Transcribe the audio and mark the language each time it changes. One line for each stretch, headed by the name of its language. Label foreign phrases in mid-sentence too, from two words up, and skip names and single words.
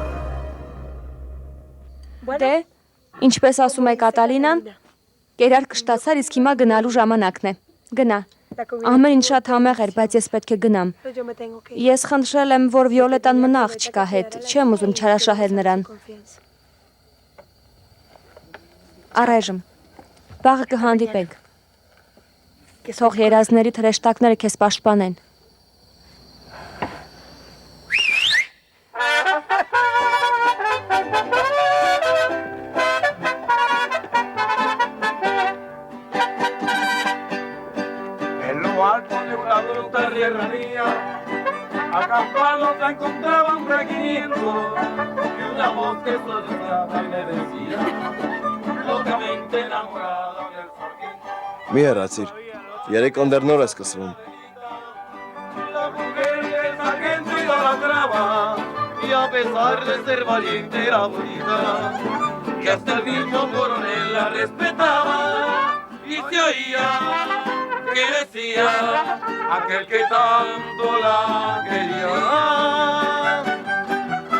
Armenian: Դե, ինչպես ասում է Կատալինան, կերար կշտացար, իսկ հիմա գնալու ժամանակն է։ Գնա։ Ամեն ինչ շատ համեղ էր, բայց ես պետք է գնամ։ Ես խնդրել եմ, որ Վիոլետան մնա աղջկա հետ, չեմ ուզում չարաշահել նրան։ Առայժմ, վաղը կհանդիպենք։ Թող երազների թրեշտակները քեզ պաշտպանեն։
Spanish: Tierra mía, acampado se encontraba un requinto y una voz que sollozaba y me decía, locamente enamorada del sargento.
Armenian: Մի հեռացիր։ Երեկոն դեռ նոր է սկսվում։
Spanish: La mujer del sargento idolatraba y a pesar de ser valiente era bonita, que hasta el mismo coronel la respetaba y se oía que decía aquel que tanto la quería.